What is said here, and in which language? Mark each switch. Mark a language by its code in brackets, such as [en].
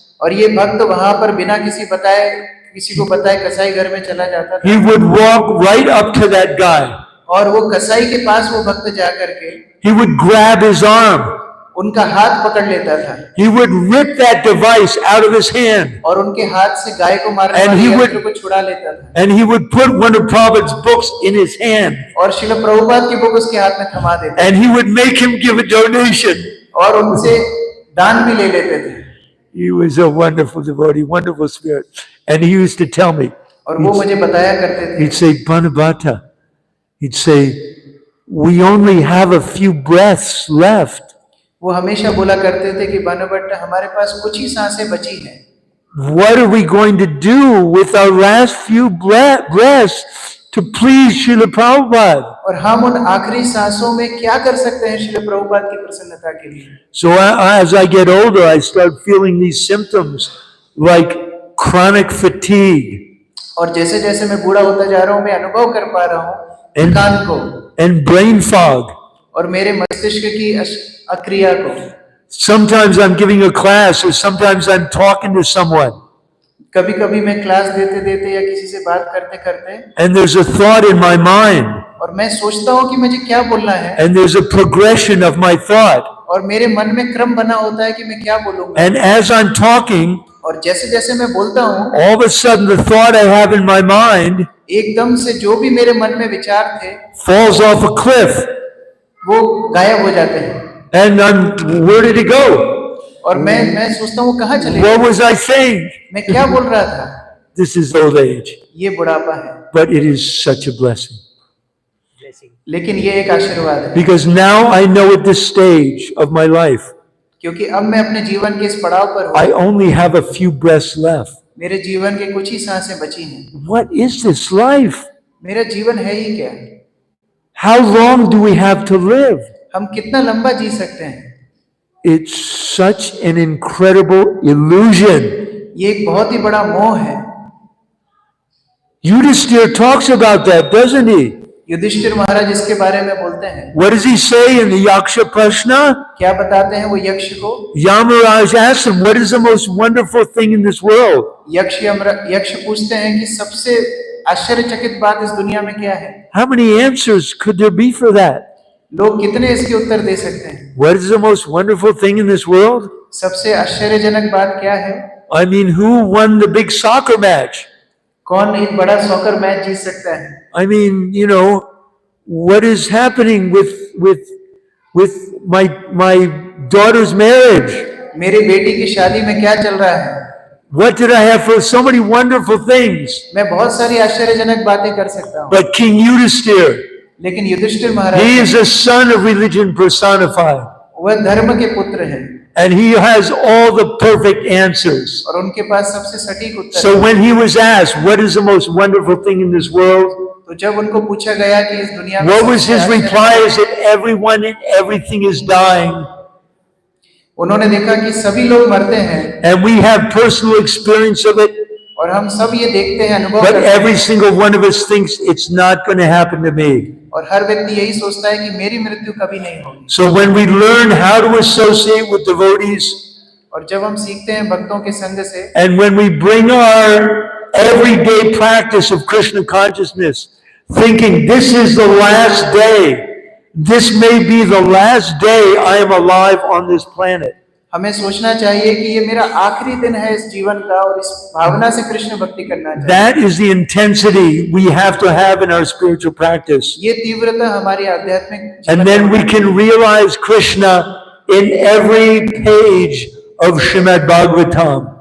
[hi] और ये भक्त वहां पर बिना किसी को बताए कसाई घर में चला जाता था। [en] He would walk right up to that guy. [hi] और वो कसाई के पास वो भक्त जा करके [en] He would grab his arm. [hi] उनका हाथ पकड़ लेता था [en] He would rip that device out of his hand. [hi] और उनके हाथ से गाय को मारने [en] And [hi] वाले [en] he [hi] यंत्र [en] would- [hi] को छुड़ा लेता था। [en] And he would put one of Prabhupada's books in his hand. [hi] और श्रील प्रभुपाद की बुक उसके हाथ में थमा देता [en] And he would make him give a donation. [hi] और उनसे दान भी ले लेते थे। [en] He was a wonderful devotee, wonderful spirit. And he used to tell me, [hi] और वो मुझे बताया करते थे, [en] he'd say, Banbhatta, he'd say, we only have a few breaths left. [hi] वो हमेशा बोला करते थे कि बनभट्ट, हमारे पास कुछ ही सांसें बची हैं। [en] What are we going to do with our last few breaths to please Srila Prabhupada? [hi] और हम उन आखिरी सांसों में क्या कर सकते हैं श्रील प्रभुपाद की प्रसन्नता के लिए? [en] So as I get older, I start feeling these symptoms like chronic fatigue [hi] और जैसे जैसे मैं बूढ़ा होता जा रहा हूँ, मैं अनुभव कर पा रहा हूँ थकान को [en] and brain fog. [hi] और मेरे मस्तिष्क की अक्रिया को। [en] Sometimes I'm giving a class or sometimes I'm talking to someone [hi] कभी कभी मैं क्लास देते देते या किसी से बात करते करते [en] and there's a thought in my mind [hi] और मैं सोचता हूँ कि मुझे क्या बोलना है, [en] and there's a progression of my thought. [hi] और मेरे मन में क्रम बना होता है कि मैं क्या बोलूंगा। [en] And as I'm talking, [hi] और जैसे जैसे मैं बोलता हूँ, [en] all of a sudden the thought I have in my mind [hi] एकदम से जो भी मेरे मन में विचार थे [en] falls off a cliff. [hi] वो गायब हो जाते हैं। [en] And where did it go? [hi] और मैं सोचता हूँ कहाँ चले [en] What was I saying? [hi] मैं क्या बोल रहा था? [en] This is old age. [hi] ये बुढ़ापा है, [en] But it is such a blessing. [hi] लेकिन ये एक आशीर्वाद है, [en] Because now I know at this stage of my life, [hi] क्योंकि अब मैं अपने जीवन के इस पड़ाव पर हूँ। [en] I only have a few breaths left. [hi] मेरे जीवन के कुछ ही सांसें बची हैं। [en] What is this life? [hi] मेरा जीवन है ही क्या? [en] How long do we have to live? [hi] हम कितना लंबा जी सकते हैं? [en] It's such an incredible illusion. [hi] ये एक बहुत ही बड़ा मोह है। [en] Yudhishthir talks about that, doesn't he? [hi] Yudhishthir महाराज इसके बारे में बोलते हैं। [en] What does he say in the Yaksha Prashna? [hi] क्या बताते हैं वो यक्ष को? [en] Yamaraj asks him, what is the most wonderful thing in this world? [hi] यक्ष पूछते हैं कि सबसे आश्चर्यचकित बात इस दुनिया में क्या है? [en] How many answers could there be for that? [hi] लोग कितने इसके उत्तर दे सकते हैं? [en] What is the most wonderful thing in this world? [hi] सबसे आश्चर्यजनक बात क्या है? [en] I mean, who won the big soccer match? [hi] कौन एक बड़ा सॉकर मैच जीत सकता है? [en] I mean, you know, what is happening with with my daughter's marriage? [hi] मेरी बेटी की शादी में क्या चल रहा है? [en] What did I have for so many wonderful things? [hi] मैं बहुत सारी आश्चर्यजनक बातें कर सकता हूँ, [en] But King Yudhisthira, [hi] लेकिन Yudhishthir [en] he [hi] Maharaj [en] is a son of religion personified. [hi] वह धर्म के पुत्र हैं [en] And he has all the perfect answers. [hi] और उनके पास सबसे सटीक उत्तर [en] So [hi] है। [en] when he was asked, what is the most wonderful thing in this world? [hi] तो जब उनको पूछा गया कि इस दुनिया में [en] What was [hi] सबसे [en] his [hi] आश्चर्य- [en] reply? Is that everyone and everything is dying. [hi] उन्होंने देखा कि सभी लोग मरते हैं [en] And we have personal experience of it. [hi] और हम सब ये देखते हैं, अनुभव [en] But [hi] करते हैं, [en] every single one of us thinks it's not going to happen to me. [hi] और हर व्यक्ति यही सोचता है कि मेरी मृत्यु कभी नहीं होगी। [en] So when we learn how to associate with devotees, [hi] और जब हम सीखते हैं भक्तों के संग से [en] and when we bring our everyday practice of Krishna consciousness, thinking this is the last day, this may be the last day I am alive on this planet. [hi] हमें सोचना चाहिए कि ये मेरा आखिरी दिन है इस जीवन का, और इस भावना से कृष्ण भक्ति करना चाहिए। [en] That is the intensity we have to have in our spiritual practice. [hi] ये तीव्रता हमारी आध्यात्मिक जीवन [en] And then [hi] में [en] we can realize Krishna in every page of Srimad Bhagavatam.